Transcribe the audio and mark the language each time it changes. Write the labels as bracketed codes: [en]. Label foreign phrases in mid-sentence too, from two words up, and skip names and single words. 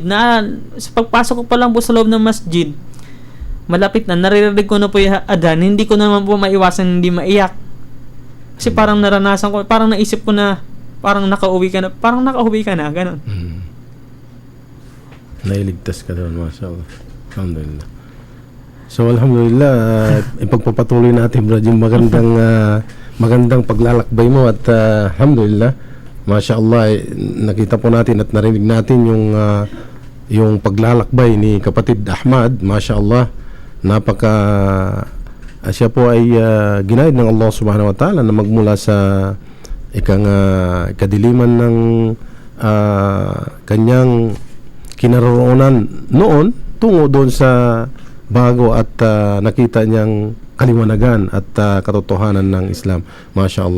[tl] Sa pagpasok ko pa lang po sa loob ng masjid, malapit na, naririnig ko na po yung adhan, hindi ko naman po maiwasan hindi maiyak. Kasi parang naranasan ko, parang naisip ko na, parang nakauwi ka na, ganun. Nailigtas ka doon, mashallah. Alhamdulillah. So, alhamdulillah, ipagpapatuloy natin, Brad, yung magandang paglalakbay mo at alhamdulillah, mashallah, nakita po natin at narinig natin yung paglalakbay ni kapatid Ahmad, mashallah, siya po ay ginaid ng Allah [ar] سبحانه وتعالى [tl] na magmula sa kadiliman ng kanyang kinaroroonan noon tungo doon sa bago at nakita niyang kaliwanagan at katotohanan ng Islam. MashaAllah.